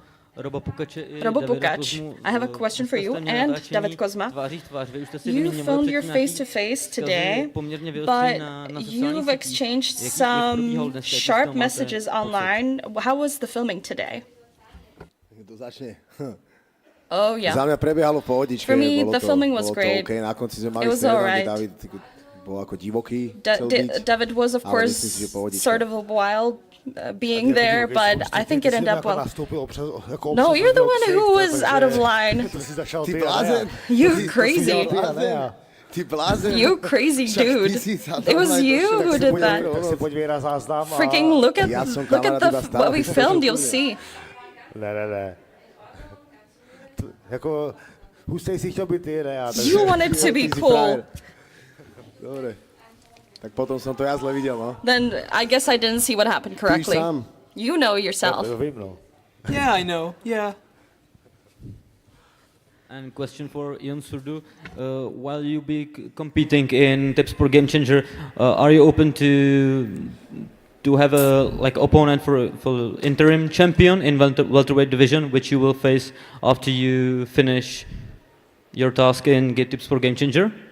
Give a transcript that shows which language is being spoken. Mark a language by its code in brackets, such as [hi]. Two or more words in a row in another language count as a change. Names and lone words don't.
[en] Robo Pukač, I have a question for you and David Kozma. You filmed your face-to-face today, but you've exchanged some sharp messages online. How was the filming today? Oh yeah. [sk] Za mňa prebiehalo v pohodičke. [en] For me, [sk] bolo [en] the filming was [sk] bolo [en] great. [sk] To okay. Na konci sme mali [en] It was [sk] streda, [en] alright. [sk] kde David bol ako divoký. chcel byť, [en] David was, of [sk] ale [en] course, [sk] myslím si, že pohodička. [en] sort of wild being there, but I think it ended up well. No, you're the one who was out of line. [cs] Ty blázen. [en] You're crazy. [cs] Ty blázen. [en] You crazy dude. It was you who did that. Freaking look at what we filmed, you'll see. [cs] Ne. Jako, hustej si chtěl být ty, ne? [en] You wanted to be cool. [sk] Dobre. Tak potom som to ja zle videl, no. [en] Then I guess I didn't see what happened correctly. You know yourself. Yeah, I know. Yeah. And question for Ion Surdu, while you be competing in Tipsport Game Changer, are you open to have a opponent for interim champion in welterweight division, which you will face after you finish your task in Tipsport Game Changer?